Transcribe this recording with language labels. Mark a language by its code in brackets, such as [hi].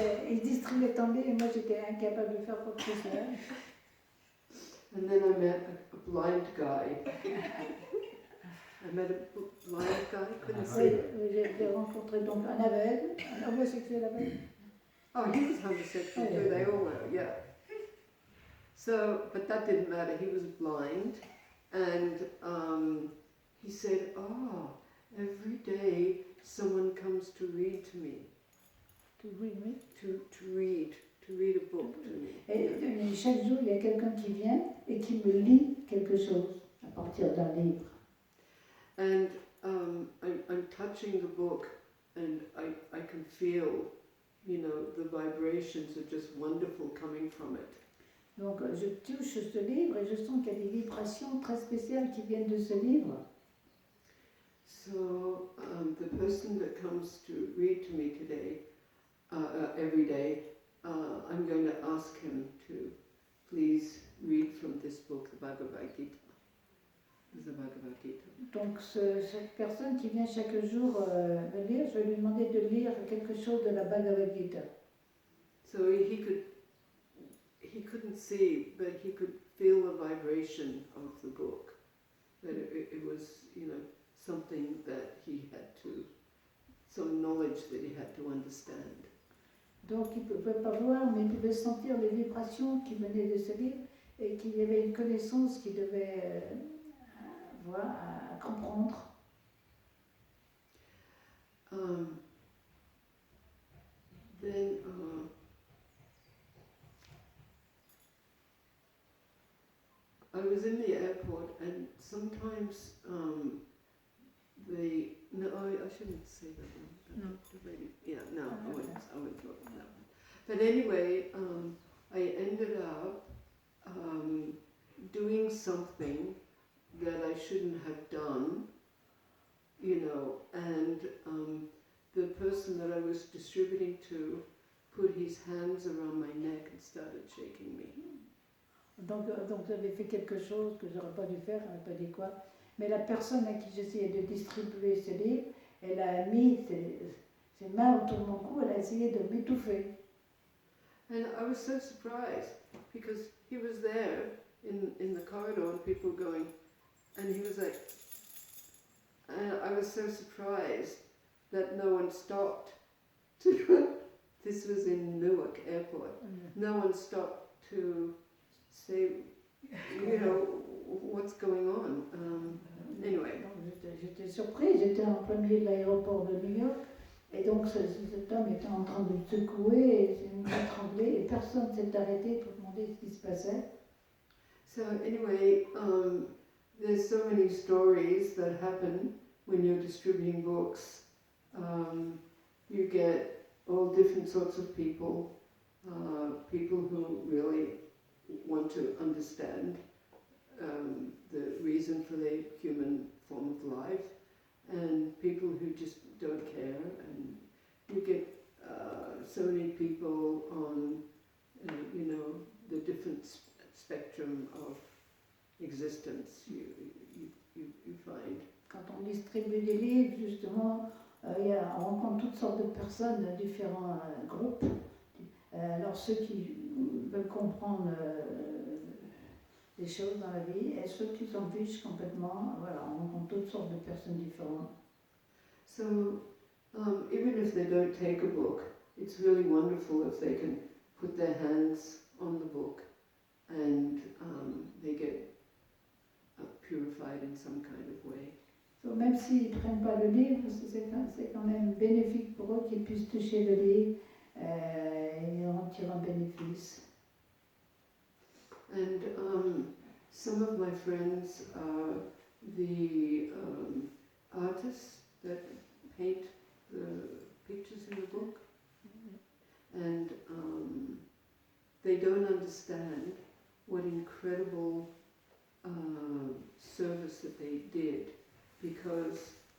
[fr] Ils distribuaient tant bien et moi j'étais incapable de faire quoi que ce soit. [en] And then I met a blind guy. I met a blind guy, couldn't see. [fr] J'ai rencontré donc un aveugle, un homosexuel aveugle. [en] Oh, he was homosexual too, they all were, yeah. So, but that didn't matter, he was blind, and he said, oh, every day someone comes to read to me. To read me? To read a book to me. [fr] Et chaque jour, il y a quelqu'un qui vient et qui me lit quelque chose à partir d'un livre. [en] And I'm touching the book, and I can feel, you know, the vibrations are just wonderful coming from it. [fr] Donc je touche ce livre et je sens qu'il y a des vibrations très spéciales qui viennent de ce livre. [en] So the person that comes to read to me today, every day, I'm going to ask him to please read from this book, the Bhagavad Gita. The Bhagavad Gita. [fr] Donc cette personne qui vient chaque jour me lire, je vais lui demander de lire quelque chose de la Bhagavad Gita. [en] So he couldn't see, but he could feel the vibration of the book. That it was, you know, something that he had to, some knowledge that he had to understand. [fr] Donc il ne pouvait pas voir, mais il pouvait sentir les vibrations qui venaient de ce livre et qu'il y avait une connaissance qu'il devait voir, à comprendre. [en] Then I was in the airport, and sometimes I shouldn't say that one. No. I wouldn't talk about that one. But anyway, I ended up doing something that I shouldn't have done, you know, and the person that I was distributing to put his hands around my neck and started shaking me. [fr] Donc j'avais fait quelque chose que j'aurais pas dû faire, elle n'a pas dit quoi. Mais la personne à qui j'essayais de distribuer ce livre, elle a mis ses mains autour de mon cou, elle a essayé de m'étouffer. [en] And I was so surprised because he was there in the corridor and people were going, and he was like, and I was so surprised that no one stopped to, this was in Newark Airport, no one stopped to say, you know, what's going on. Anyway. [fr] J'étais surprise, j'étais en plein milieu de l'aéroport de New York, et donc cet homme était en train de me secouer, et il me tremblait, et personne ne s'est arrêté pour demander ce qui se passait. [en] So anyway, there's so many stories that happen when you're distributing books. You get all different sorts of people, people who really want to understand the reason for the human form of life, and people who just don't care, and you get so many people on, you know, the different spectrum of existence you find. [fr] Quand on distribue des livres, justement, on rencontre toutes sortes de personnes, différents groupes. Alors ceux qui veulent comprendre les choses dans la vie, et ceux qui s'en fichent complètement, voilà, on rencontre toutes sortes de personnes différentes. [en] So even if they don't take a book, it's really wonderful if they can put their hands on the book and they get purified in some kind of way. [fr] So, même s'ils ne prennent pas le livre, c'est quand même bénéfique pour eux qu'ils puissent toucher le livre et en tirer un bénéfice. [en] And some of my friends are the artists that paint the pictures in the book, and they don't understand what incredible service that they did, because